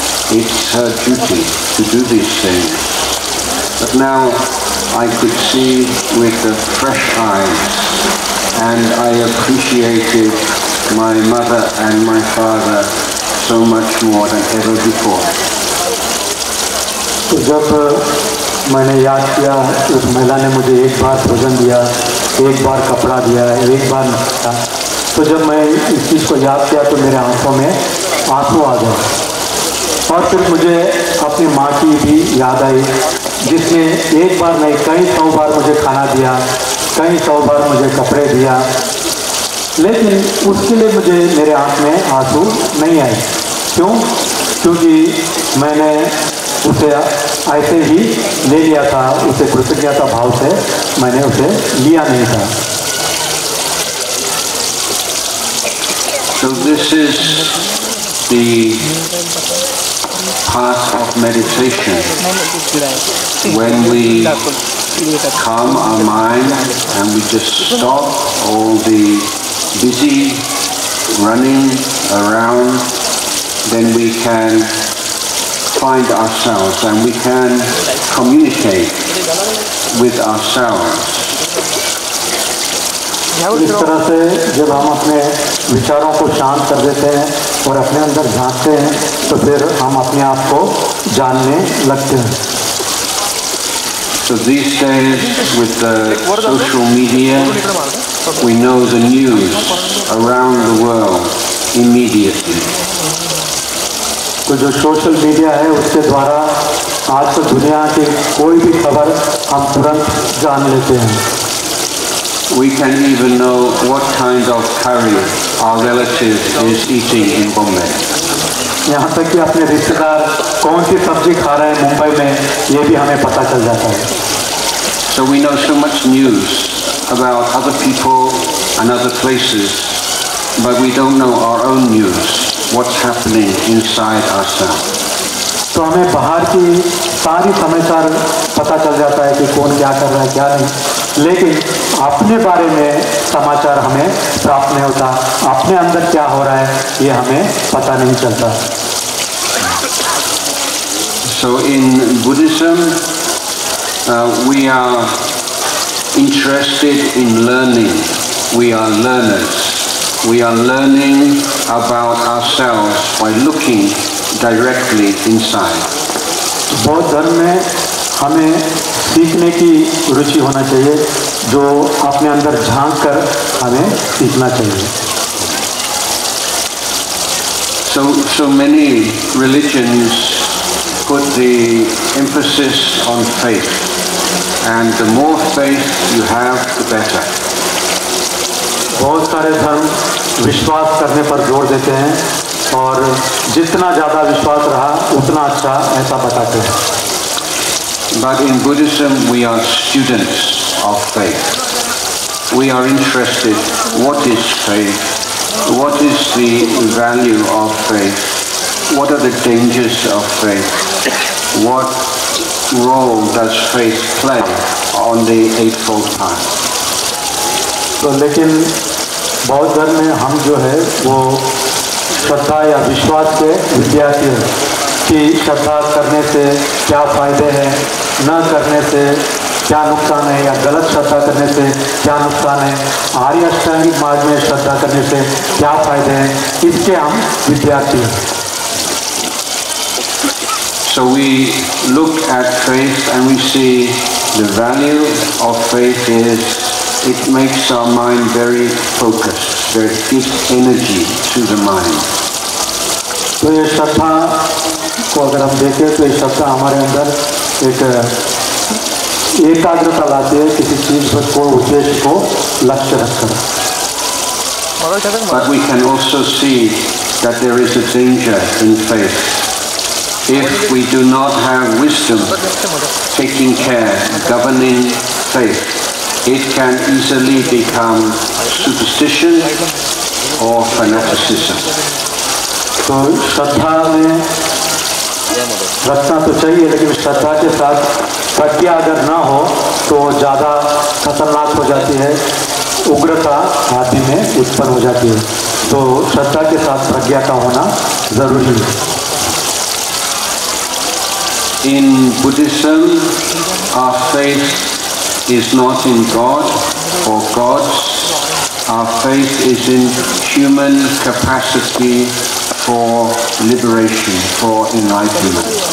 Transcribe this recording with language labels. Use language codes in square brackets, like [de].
[en] It's her duty to do these things. But now I could see with the fresh eyes, and I appreciated my mother and my father so much more than ever before. [hi] तो जब मैंने याद किया उस महिला ने मुझे एक बार भोजन दिया, एक बार कपड़ा दिया, एक बार नहाया, तो जब मैं इस चीज़ को याद किया तो मेरे आंखों में आंसू आ गए. और फिर मुझे अपनी माँ की भी याद आई जिसने एक बार नहीं कई 100 बार मुझे खाना दिया, कई 100 बार मुझे कपड़े दिया, लेकिन उसके लिए मुझे मेरे आँख में आंसू नहीं आए. क्यों? क्योंकि मैंने उसे ऐसे ही ले लिया था, उसे कृतज्ञता भाव से मैंने उसे लिया नहीं था. [en] So this is the path of meditation. When we calm our mind and we just stop all the busy running around, then we can find ourselves and we can communicate with ourselves. [hi] इस तरह से जब हम अपने विचारों को शांत कर देते हैं और अपने अंदर झांकते हैं तो फिर हम अपने आप को जानने लगते हैं. [en] So these days with the social media, we know the news around the world immediately. [hi] तो जो सोशल मीडिया है उसके द्वारा आज तो दुनिया की कोई भी खबर हम तुरंत जान लेते हैं. [en] We can even know what kind of curry our relative is eating in Bombay. [hi] यहाँ तक कि अपने रिश्तेदार कौन सी सब्जी खा रहे हैं मुंबई में ये भी हमें पता चल जाता है. [en] So we know so much news about other people and other places, but we don't know our own news, what's happening inside ourselves. [hi] तो हमें बाहर की सारी समाचार पता चल जाता है कि कौन क्या कर रहा है क्या नहीं, लेकिन अपने बारे में समाचार हमें प्राप्त नहीं होता, अपने अंदर क्या हो रहा है ये हमें पता नहीं चलता. [en] So in Buddhism, we are interested in learning. We are learners. We are learning about ourselves by looking directly inside. [hi] बौद्ध धर्म में हमें सीखने की रुचि होना चाहिए, जो अपने अंदर झांक कर हमें सीखना चाहिए. [en] So many religions put the emphasis on faith, and the more faith you have, the better. [hi] बहुत सारे धर्म विश्वास करने पर जोर देते हैं और जितना ज़्यादा विश्वास रहा उतना अच्छा, ऐसा बताते हैं। [en] But in Buddhism we are students of faith. We are interested, what is faith? What is the value of faith? What are the dangers of faith? What role does faith play on the Eightfold Path? [hi] तो लेकिन बौद्ध धर्म में हम जो है वो श्रद्धा या विश्वास के विद्यार्थी हैं कि श्रद्धा करने से क्या फ़ायदे हैं, न करने से क्या नुकसान है, या गलत श्रद्धा करने से क्या नुकसान है, आर्य अष्टांगिक मार्ग में श्रद्धा करने से क्या फ़ायदे हैं, इसके हम विद्यार्थी हैं। [en] So we look at faith and we see the value of faith is it makes our mind very focused. It gives energy to the mind. [hi] तो ये श्रद्धा को अगर हम देखें तो ये श्रद्धा हमारे अंदर एक एकाग्रता लाती है किसी चीज़ पर, को उद्देश्य को लक्ष्य रखकर। [en] But we can also see that there is a danger in faith. If we do not have wisdom taking care, governing faith, it can easily become superstition or fanaticism. [hi] तो श्रद्धा में रखना तो चाहिए, लेकिन श्रद्धा के साथ प्रज्ञा अगर ना हो तो ज़्यादा खतरनाक हो जाती है, उग्रता आदि में उत्पन्न हो जाती है। तो श्रद्धा के साथ प्रज्ञा का होना जरूरी है। [en] In Buddhism, our faith is not in God or gods. Our faith is in human capacity for liberation, for enlightenment.